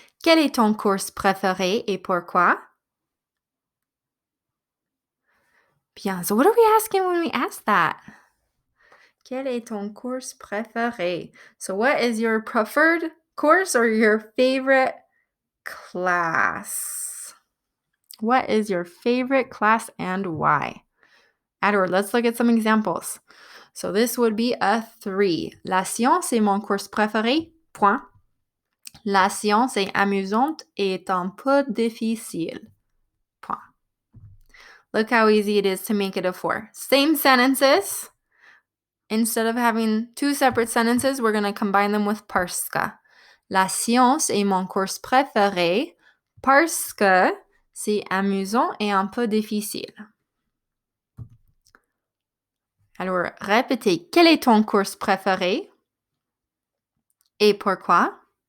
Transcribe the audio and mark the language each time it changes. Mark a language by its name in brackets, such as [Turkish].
[French] Quel est ton cours préféré et pourquoi? [English] Bien, so what are we asking when we ask that? [French] Quel est ton cours préféré? [English] So what is your preferred course or your favorite class? What is your favorite class and why? Edward, let's look at some examples. So this would be a 3. [French] La science est mon cours préféré, point. La science est amusante et est un peu difficile, point. [English] Look how easy it is to make it a 4. Same sentences. Instead of having 2 separate sentences, we're going to combine them with parce que. [French] La science est mon cours préféré parce que c'est amusant et un peu difficile. Alors, répétez. Quel est ton cours préféré et pourquoi?